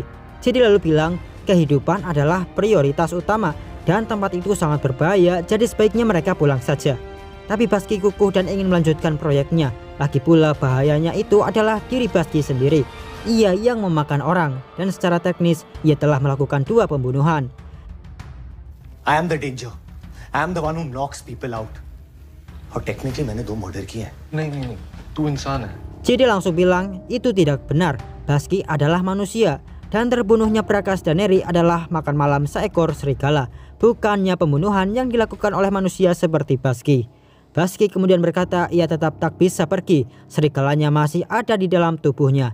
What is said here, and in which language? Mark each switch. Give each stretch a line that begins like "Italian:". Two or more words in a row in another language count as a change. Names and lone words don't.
Indonesian: Jidi lalu bilang kehidupan adalah prioritas utama dan tempat itu sangat berbahaya, jadi sebaiknya mereka pulang saja. Tapi Baski kukuh dan ingin melanjutkan proyeknya. Lagi pula bahayanya itu adalah diri Baski sendiri. Ia yang memakan orang dan secara teknis ia telah melakukan 2 pembunuhan.
English: I am the danger. I am the one who knocks people out.
Hindi: और technically मैंने 2 murder किए हैं. नहीं, तू इंसान है.
Indonesian: Jadi langsung bilang itu tidak benar. Baski adalah manusia dan terbunuhnya Prakash dan Neri adalah makan malam seekor serigala, bukannya pembunuhan yang dilakukan oleh manusia seperti Baski. Baski kemudian berkata ia tetap tak bisa pergi, serigalanya masih ada di dalam tubuhnya.